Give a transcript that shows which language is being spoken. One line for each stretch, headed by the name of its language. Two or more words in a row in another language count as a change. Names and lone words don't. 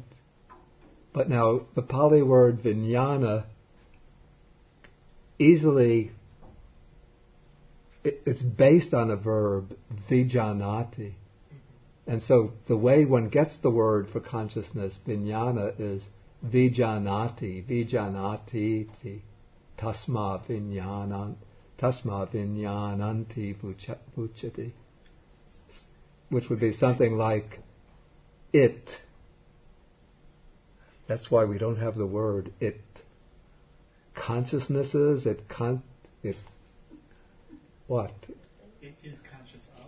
English: But now the Pali word vijnana easily, it's based on a verb, vijanati. And so the way one gets the word for consciousness, vijnana, is
Pali: vijanati, vijanati, tasma vijnananti vuchati,
English: which would be something like it. That's why we don't have the word it. Consciousnesses, it what? It is conscious of.